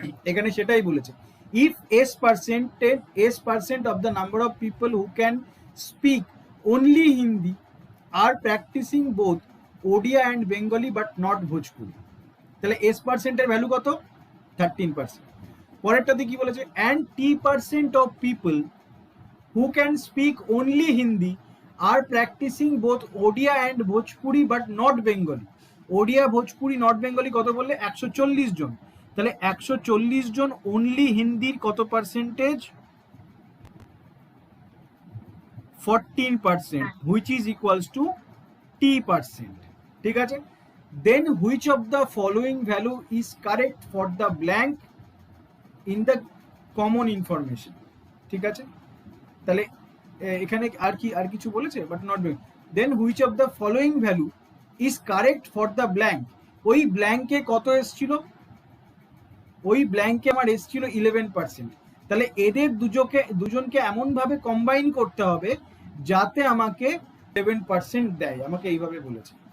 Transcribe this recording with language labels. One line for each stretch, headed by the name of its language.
Bangla: এখানে সেটাই বলেছে,
English: if S percent of the number of people who can speak only Hindi are practicing both Odia and Bengali but not Bhojpuri,
Bangla: তাহলে S পার্সেন্টের value কত? 13%। পরেরটাতে কি বলেছে?
English: And T% of people who can speak only Hindi are practicing both Odia and Bhojpuri but not Bengali. Odia, Bhojpuri, not Bengali
Bangla: কত বললে? 140 জন। তাহলে 140 জন only হিন্দির কত percentage?
English: 14%, which is equals to T%।
Bangla: ঠিক আছে,
English: then which of the following value is correct for the blank in the common information?
Bangla: ঠিক আছে, তাহলে এখানে আর কিছু বলেছে,
English: But not doing. Then which of the following value is correct for the blank?
Bangla: ওই ব্ল্যাঙ্কে কত এসছিল? ওই ব্ল্যাঙ্কে আমার এসছিল 11%। তাহলে এদের দুজনকে এমন ভাবে কম্বাইন করতে হবে যাতে আমাকে 11% দেয়, আমাকে এইভাবে বলেছে।